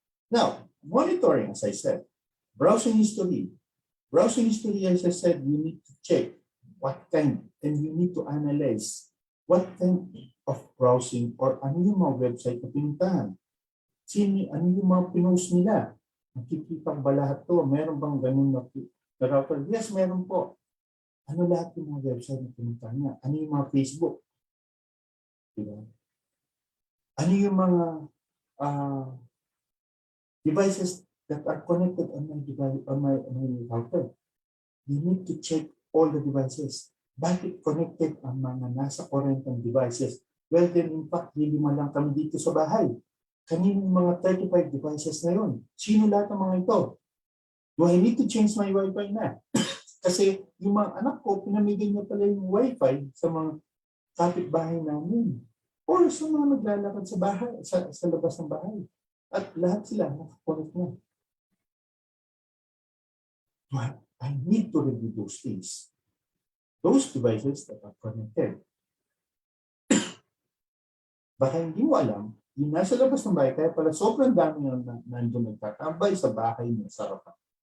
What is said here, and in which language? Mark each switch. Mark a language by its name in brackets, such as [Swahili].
[English] Now, monitoring, as I said, browsing history. Browsing history, as I said, you need to check what kind, and you need to analyze what kind of browsing or [Filipino] ano yung mga website na pinuntahan. Ano yung mga pinost nila. Nakikita ba lahat to? Meron bang ganun na router? Yes, meron po. Ano lahat yung mga website na pinuntahan niya? Ano yung mga Facebook? Diba? Ano yung mga [English] devices that are connected on my device, on my router? You need to check all the devices. [Filipino] Bakit connected ang mga nasa current devices? [English] Well, then in fact, [Filipino] lima lang kami dito sa bahay. Kaninong mga 35 devices na yun? Sino lahat ng mga ito? [English] Do I need to change my Wi-Fi na? [Filipino] Kasi yung mga anak ko, pinamigay niya pala yung Wi-Fi sa mga kapitbahay namin. Or sa mga naglalakad sa bahay, sa labas ng bahay. At lahat sila nakakonect na. [English] But I need to review those things. Those devices that are connected. [Filipino] Baka hindi mo alam, yung nasa labas ng bahay, kaya pala sobrang dami na nandun nagtatambay sa bahay niya sa harapan.